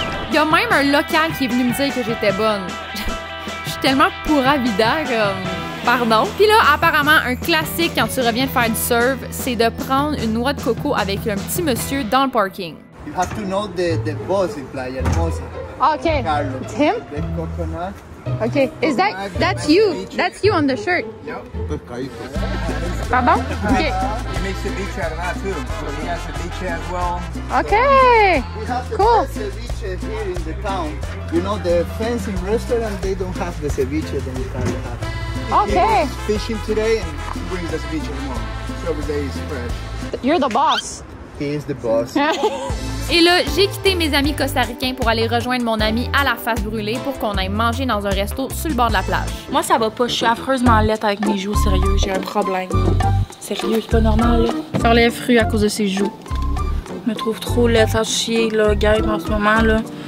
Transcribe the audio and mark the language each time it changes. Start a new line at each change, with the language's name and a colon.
French: Il y a même un local qui est venu me dire que j'étais bonne. Je suis tellement pura vida comme... Pardon. Puis là, apparemment, un classique quand tu reviens de faire du surf, c'est de prendre une noix de coco avec un petit monsieur dans le parking.
English: You have to know the boss in Playa Hermosa. Okay. Carlos. It's him? The coconut. Okay. That's you? That's you on the shirt. Pescadito. Pardon? Okay. He makes ceviche out of that too. So he has ceviche as well. Okay. We have the Cool. best ceviche here in the town. You know, the fancy restaurant, they don't have the ceviche that we have. Okay. He's fishing today and brings the ceviche tomorrow. So every day is fresh. You're the boss. He is the boss.
French: Et là, j'ai quitté mes amis costaricains pour aller rejoindre mon ami à la face brûlée pour qu'on aille manger dans un resto sur le bord de la plage. Moi, ça va pas. Je suis affreusement laite avec mes joues. Sérieux, j'ai un problème. Sérieux, c'est pas normal, là. Faire les fruits à cause de ses joues. Je me trouve trop laite à chier, là, Gabe, en ce moment, là.